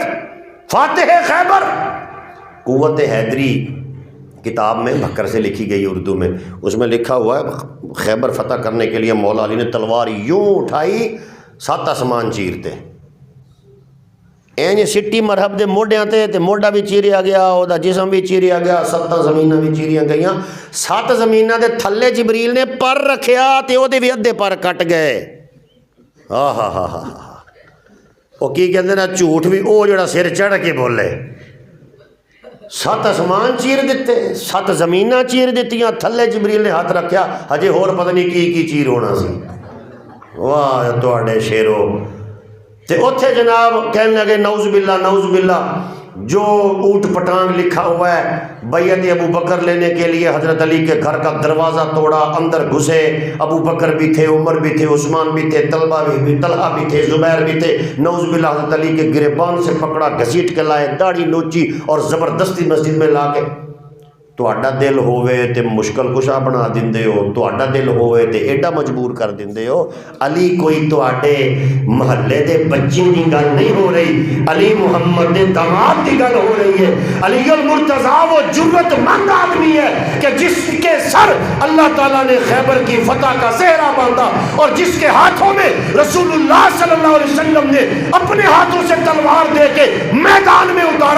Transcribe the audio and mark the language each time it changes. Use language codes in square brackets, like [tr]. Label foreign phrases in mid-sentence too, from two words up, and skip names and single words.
[ur] فاتح خیبر، قوت حیدری کتاب میں بکر سے لکھی گئی اردو میں، اس میں لکھا ہوا ہے خیبر فتح کرنے کے لیے مولا علی نے تلوار یوں اٹھائی 7 آسمان چیرتے، [pa] اینج سٹی مرحب دے موڈیاں تے موڈا بھی چیریا گیا، او دا جسم بھی چیریا گیا، 7 زمیناں بھی چیریاں گئیاں، 7 زمیناں دے تھلے جبریل نے پر رکھیا تے او دے بھی ادھے پر کٹ گئے۔ وہ کی کہندے نا جھوٹ بھی او جڑا سر چڑھ کے بولے۔ 7 آسمان چیر دیتے، 7 زمیناں چیر دیتیاں، تھلے جبریل نے ہاتھ رکھیا، ہجے ہور پتہ نہیں کی چیر ہونا سی۔ واہ تواڈے شیرو تے اوتھے جناب کہنے لگے [ar] نعوذ باللہ نعوذ باللہ، [pa] جو اونٹ پٹانگ لکھا ہوا ہے بیعت ابو بکر [ur] لینے کے لیے حضرت علی کے گھر کا دروازہ توڑا، اندر گھسے، ابو بکر بھی تھے، عمر بھی تھے، عثمان بھی تھے، طلحہ بھی تھے، زبیر بھی تھے، [ar] نعوذ باللہ [ur] حضرت علی کے گریبان سے پکڑا، گھسیٹ کے لائے، داڑھی نوچی اور زبردستی مسجد میں لا کے، [pa] تہاڈا دل ہوئے تے مشکل کشا بنا دیندے ہو، [ur] تہاڈا دل ہوئے تے ایڈا مجبور کر دیندے ہو۔ [pa] علی کوئی تہاڈے محلے دے بچے دی گل نہیں ہو رہی، علی محمد دے داماد دی گل ہو رہی ہے۔ [ur] علی المرتضیٰ وہ جرت مند آدمی ہے کہ جس کے سر اللہ تعالیٰ نے خیبر کی فتح کا صحرا باندھا، اور جس کے ہاتھوں میں رسول اللہ [ar] صلی اللہ علیہ وسلم [ur] نے اپنے ہاتھوں سے تلوار دے کے میدان میں اتارا۔